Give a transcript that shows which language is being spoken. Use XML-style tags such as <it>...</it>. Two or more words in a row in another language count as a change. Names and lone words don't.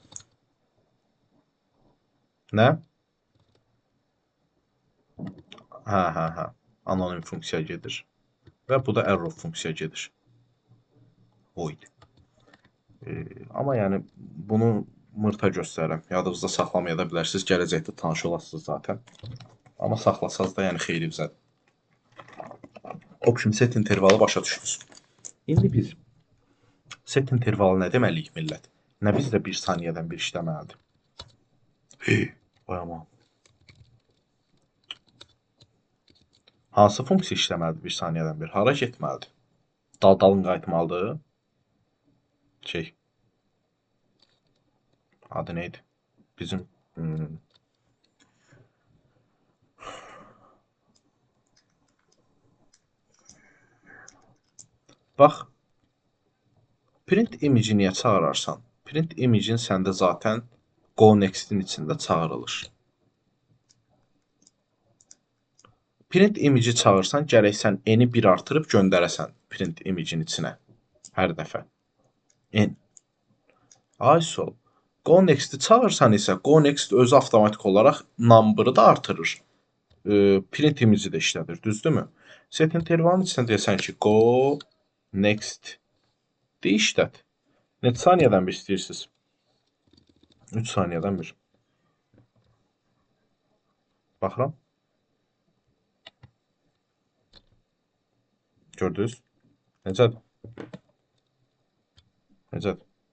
<az>Nə? Hə. Anonim funksiya gedir. Və bu da arrow funksiya gedir. Void. Amma yəni bunu mırta göstərirəm. Yadınızda saxlamaya da bilərsiniz. Gələcəkdə tanış olasınız zaten. Amma saxlasaz da yəni xeyli bizədir.</az> <en>Option set intervalı</en> <az>başa düşdünüz. İndi biz</az> <en>set intervalı</en> <az>nə deməliyik millət? Nə bizdə 1 saniyədən bir işləməlidir? Vay aman. Hansı funksiya işləməlidir 1 saniyədən bir? Hara getməlidir? Dalın qayıtmalıdır. Adı neydi? Bizim bax,</az> <en>print image</en> <az>niyə çağırarsan?</az> <en>Print image-in</en> <az>səndə zaten</az> <en>go next-in</en> <az>içində çağırılır.</az> <en>Print image-i</en> <az>çağırsan, gərək sən n-i 1 artırıb göndərəsən</az> <en>print image-in</en> <az>içinə hər dəfə. N. Ay sol.</az> <en>Go next-i</en> <az>çağırsan isə</az> <en>go next</en> <az>özü avtomatik olaraq number-ı da artırır.</az> <en>Print image-i</en> <az>də işlədir, düzdürmü?</az> <en>Set intervalın</en> <az>içində deyəsən ki,</az> <en>go next</en> <az>de işlət. Neçə saniyədən bir istəyirsiniz? 3 saniyədən bir. Baxıram. Gördünüz? Necədir? Necədir?</az>